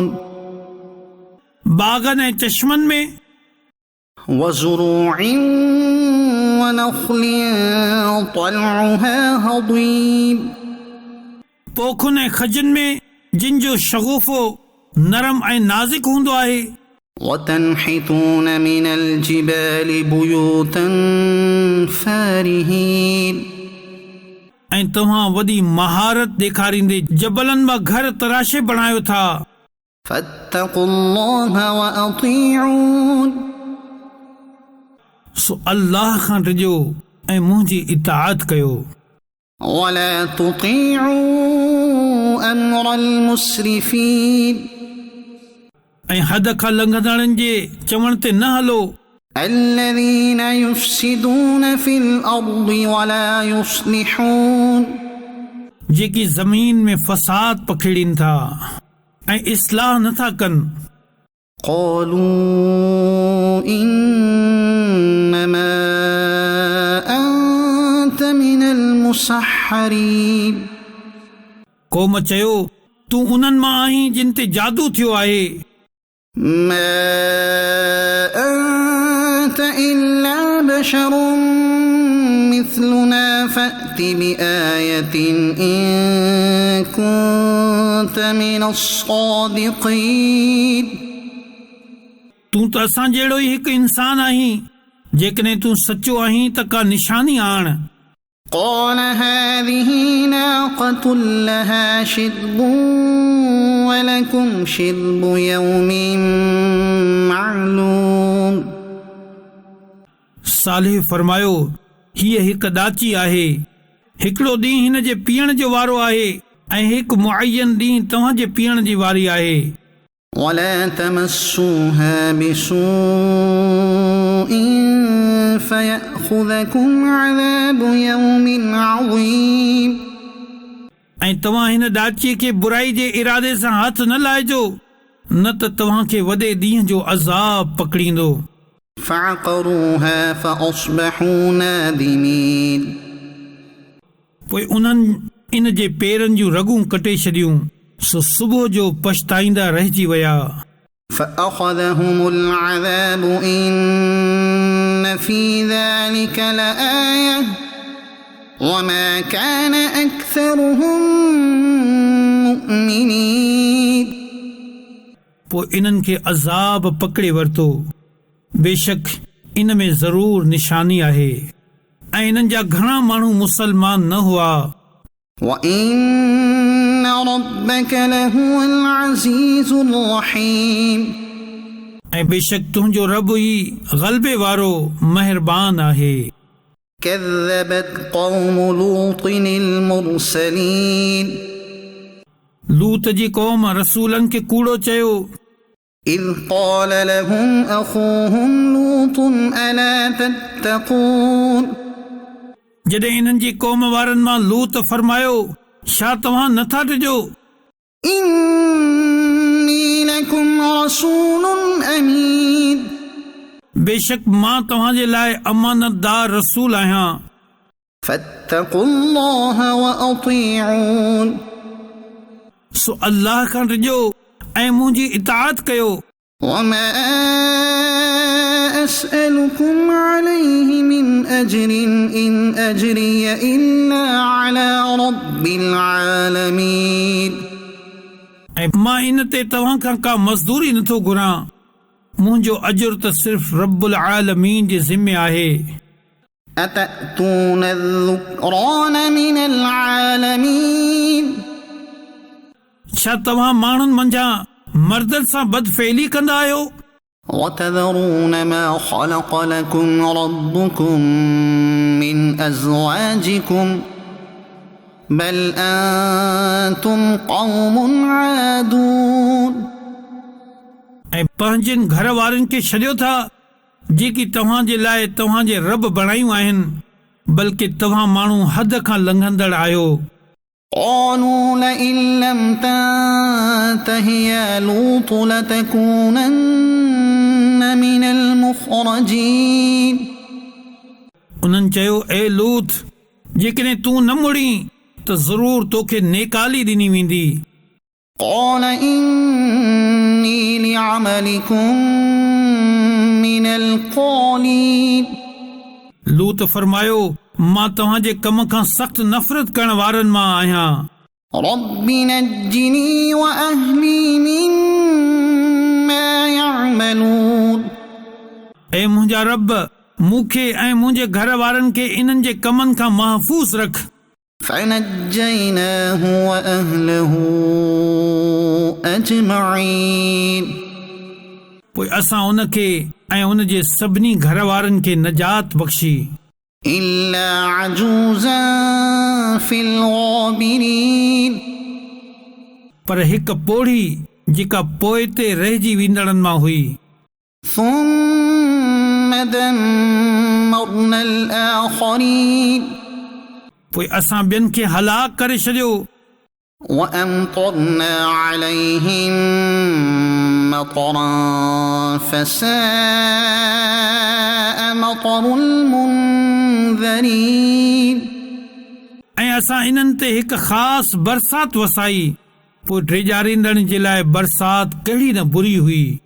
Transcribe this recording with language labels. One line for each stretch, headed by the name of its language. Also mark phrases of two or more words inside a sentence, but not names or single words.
Sindhi: बागनि ऐं चश्मनि में,
Arabic: وزروع ونخل طلعها هضيم
Sindhi: पोखुनि ऐं खजनि में जिन जो शगुफ़ो नरम ऐं नाज़ुक हूंदो आहे।
Arabic: وتنحتون من الجبال بيوتا فارهين
Sindhi: ऐं तव्हां वॾी महारत ॾेखारींदे जबलनि मां घर तराशे बणायो था।
Arabic: فاتقوا الله وأطيعون
Sindhi: सो अल्लाह खां ॾिजो ऐं मुंहिंजी इताअत कयो।
Arabic: ولا تطيعوا أمر المسرفين
Sindhi: ऐं हद खां लंघंदड़नि जे चवण ते न हलो।
Arabic: الذين يفسدون في الأرض ولا يصلحون
Sindhi: जेकी ज़मीन में फ़साद पखेड़ीनि था ऐं इस्लाह नथा कनि।
Arabic: قالوا إنما أنت من المسحرين
Sindhi: क़ौम चयो तूं उन्हनि मां आहीं जिन ते जादू थियो आहे।
Arabic: ما أنت إلا بشر مثلنا فأت بآية إن كنت من الصادقين
Sindhi: तूं त असां जहिड़ो ई हिकु इंसान आहीं। जेकॾहिं तूं सचो आहीं त का निशानी आण।
Arabic: قال هذه ناقة لها شرب ولكم شرب يوم معلوم
Sindhi: सालिह फरमायो हीअ हिकु ॾाची आहे। हिकिड़ो ॾींहुं हिन जे पीअण जो वारो आहे ऐं हिकु मुअय्यन ॾींहुं तव्हां जे पीअण जी वारी आहे।
Arabic: ولا تمسوها بسوء فيأخذكم عذاب يوم عظيم
Sindhi: ऐं तव्हां हिन ॾाचीअ खे बुराई जे इरादे सां हथ न लाहिजो न त तव्हां खे वॾे ॾींहं जो अज़ाब पकड़ींदो।
Arabic: فعقروها فأصبحوا نادمين
Sindhi: पोइ उन्हनि इन जे पेरनि जूं रगूं कटे छॾियूं सो सुबुह जो पछताईंदा रहिजी विया।
Arabic: فأخذهم العذاب إن في ذلك لآية وما كان أكثرهم مؤمنين
Sindhi: पोइ इन्हनि खे अज़ाब पकड़े वरितो। बेशक इन में ज़रूर निशानी आहे ऐं इन्हनि जा घणा माण्हू मुसलमान न हुआ।
Arabic: وإن ربك لهو العزيز الرحيم
Sindhi: ऐं बेशक तुंहिंजो रब ई ग़लबे वारो महिरबान आहे।
Arabic: كذبت قوم لوط المرسلين
Sindhi: लूत जी क़ौम रसूलनि खे कूड़ो चयो।
Arabic: إذ قال لهم أخوهم لوط ألا تتقون
Sindhi: जॾहिं इन्हनि जी क़ौम वारनि मां लूत फरमायो छा तव्हां नथा ॾिजो?
Arabic: إني لكم رسول أمين
Sindhi: बेशक मां तव्हां जे लाइ अमानतदार रसूल आहियां।
Arabic: فاتقوا الله وأطيعون
Sindhi: सो अल्लाह खां ॾिजो ऐं मुंहिंजी इताअत कयो।
Arabic: وما أسألكم عليه من أجر إن أجري إلا على رب العالمين
Sindhi: ऐं मां इन ते तव्हां खां का मज़दूरी नथो घुरां। मुंहिंजो अजुर त सिर्फ़
Arabic: رب العالمين
Sindhi: जे ज़िम्मे आहे।
Arabic: أتأتون الذكران من العالمين
Sindhi: छा तव्हां माण्हुनि मंझां मर्दनि सां बदफ़ेली कंदा आहियो
Arabic: وتذرون ما خلق لكم ربكم من أزواجكم بل أنتم قوم عادون
Sindhi: ऐं पंहिंजनि घर वारनि खे छॾियो था जेकी तव्हां जे लाइ तव्हां जे रब बणायूं आहिनि बल्कि तव्हां माण्हू हद खां लंघंदड़ आहियो
Arabic: قالوا لئن لم تنته يا لوط لتكونن من المخرجين
Sindhi: उन्हनि चयो ए लूत जेकॾहिं तूं न मुड़ी त ज़रूर तोखे नेकाली ॾिनी वेंदी
Arabic: قال إني لعملكم من القالين
Sindhi: लूत फरमायो मां तव्हां जे कम खां सख़्त नफ़रत करण वारनि मां आहियां
Arabic: رب نجني وأهلي مما يعملون
Sindhi: ऐं मुंहिंजा रब मूंखे ऐं मुंहिंजे घर वारनि खे इन्हनि जे कमनि खां महफ़ूज़ रख
Arabic: فنجيناه وأهله أجمعين
Sindhi: पोइ असां उनखे ऐं उन जे सभिनी घर वारनि खे नजात बख़्शी
Arabic: إلا عجوزا في الغابرين
Sindhi: पर हिकु पोढ़ी जेका पोइ ते रहिजी वेंदड़नि मां हुई
Arabic: ثم دمرنا الآخرين
Sindhi: पोइ असां ॿियनि खे हलाक करे छॾियो
Arabic: وأمطرنا عليهم مطرا فساء مطر المنذرين
Sindhi: ऐं असां इन्हनि ते हिकु ख़ासि बरसात वसाई पोइ ड्रेजारींदड़नि जे लाइ बरसात कहिड़ी न बुरी हुई